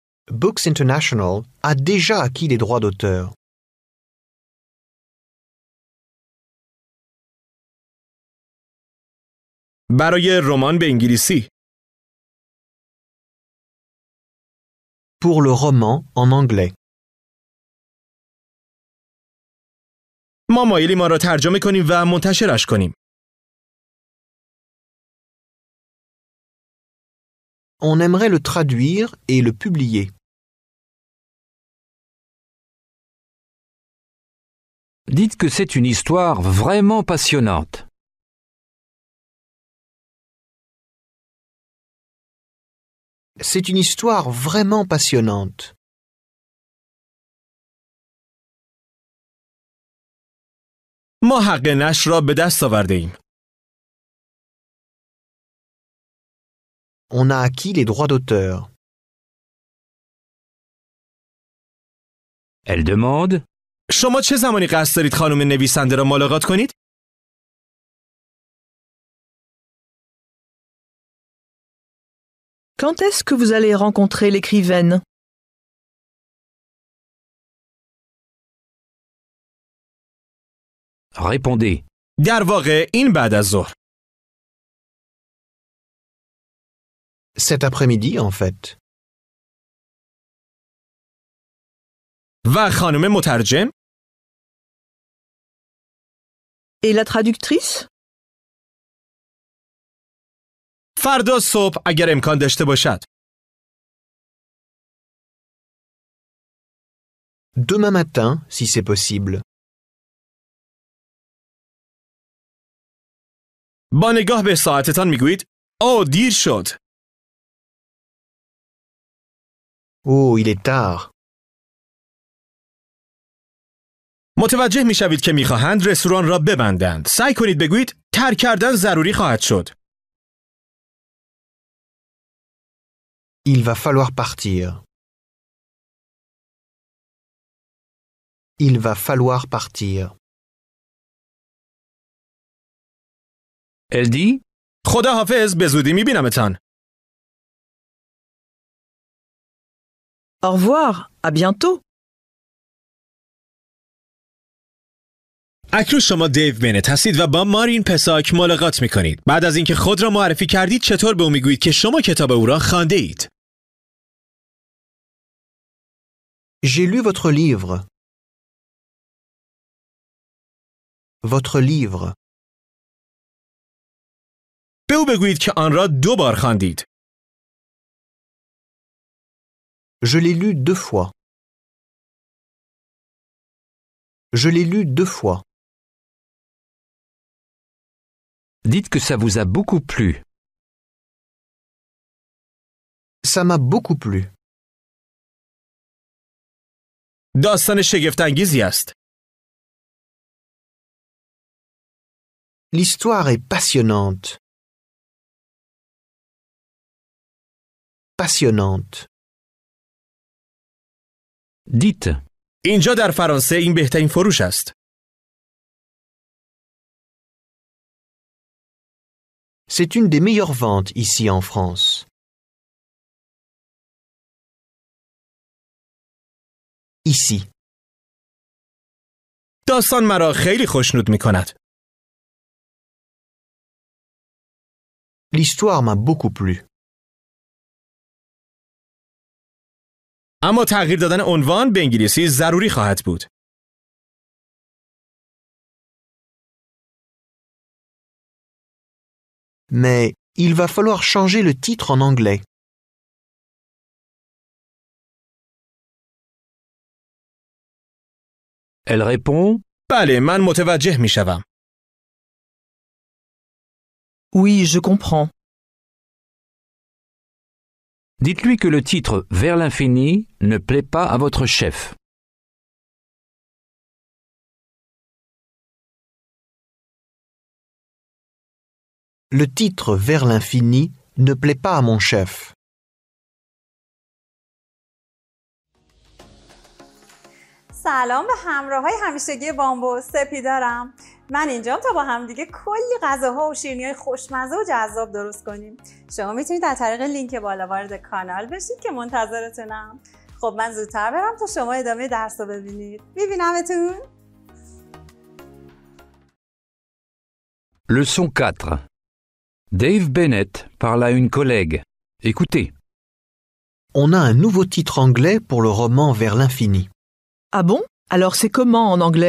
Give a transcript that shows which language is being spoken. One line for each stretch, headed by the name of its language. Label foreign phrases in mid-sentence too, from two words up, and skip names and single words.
French: Books International a déjà acquis les droits d'auteur.
Persian: برای رمان به انگلیسی.
French: Pour le roman en anglais.
Persian: ما مایلیم آن را ترجمه کنیم و منتشرش کنیم.
French: On aimerait le traduire et le publier. Dites que c'est une histoire vraiment passionnante. C'est une histoire vraiment passionnante.
Persian: ما حق نشر را به دست آورده ایم.
French: On a acquis les droits d'auteur. Elle demande
Persian: شما چه زمانی قصد دارید خانم نویسنده را ملاقات کنید؟
French: Quand est-ce que vous allez rencontrer l'écrivaine? Répondez.
Persian: در واقع این بعد از ظهر.
French: Cet après-midi, en fait.
Persian: و خانم مترجم؟
French: Et la traductrice?
Persian: فردا صبح اگر امکان داشته باشد.
French: Demain matin, si c'est possible.
Persian: با نگاه به ساعتتان میگویید اوه دیر شد.
French: Oh, il est tard.
Persian: متوجه میشوید که میخواهند رستوران را ببندند. سعی کنید بگویید ترک کردن ضروری خواهد شد.
French: Il va falloir partir. Il va falloir partir. Elle dit
Persian: خدا حافظ، به زودی میبینمتان.
French: Au revoir, à bientôt.
Persian: اکنون شما دیو بنت هستید و با مارین پساک ملاقات میکنید. بعد از اینکه خود را معرفی کردید چطور به او میگویید که شما کتاب او را خوانده اید؟
French: J'ai lu votre livre. Votre livre.
Persian: به او بگویید که آن را 2 بار خواندید.
French: Je l'ai lu 2 fois. Je l'ai lu 2 fois. Dites que ça vous a beaucoup plu. Ça m'a beaucoup plu.
Persian: داستان شگفت‌انگیزی است.
French: L'histoire est passionnante. Passionnante. Dites
Persian: اینجا در فرانسه این بهترین فروش است.
French: C'est une des meilleures ventes ici en France. Ici.
Persian: داستان مرا خیلی خوشنود می‌کند.
French: L'histoire m'a beaucoup plu.
Persian: اما تغییر دادن عنوان به انگلیسی ضروری خواهد بود.
French: Mais il va falloir changer le titre en anglais. Elle répond
Persian: بله، من متوجه میشوم.
French: Oui, je comprends. Dites-lui que le titre Vers l'infini ne plaît pas à votre chef. Le titre Vers l'infini ne plaît pas à mon chef.
Persian: سلام به همراهای همیشگی بامبو، سپیدارم. من اینجام تا با هم دیگه کلی غذاها و شیرینی‌های خوشمزه و جذاب درست کنیم. شما میتونید از طریق لینک بالا وارد کانال بشید که منتظرتونم. خب من زودتر برم تا شما ادامه درس رو ببینید. میبینمتون.
French: Leçon 4. Dave Bennett parle à une collègue. Écoutez. On a un nouveau titre anglais pour le roman Vers l'infini. Ah bon? Alors c'est comment en anglais?